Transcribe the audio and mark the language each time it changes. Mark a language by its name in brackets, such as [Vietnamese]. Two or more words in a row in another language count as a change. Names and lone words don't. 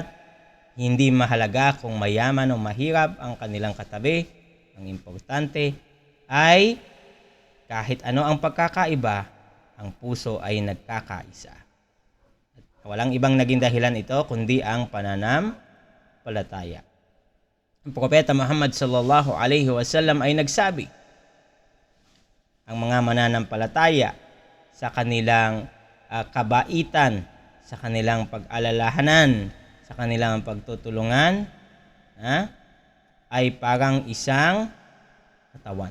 [Filipino] Hindi mahalaga kung mayaman o mahirap ang kanilang katabi. Ang importante ay kahit ano ang pagkakaiba, ang puso ay nagkakaisa. At walang ibang naging dahilan ito kundi ang pananampalataya. Ang Propeta Muhammad [Arabic] صلى الله عليه وسلم [Filipino] ay nagsabi, ang mga mananampalataya sa kanilang kabaitan, sa kanilang pag-alalahanan, sa kanilang pagtutulungan, ay parang isang katawan.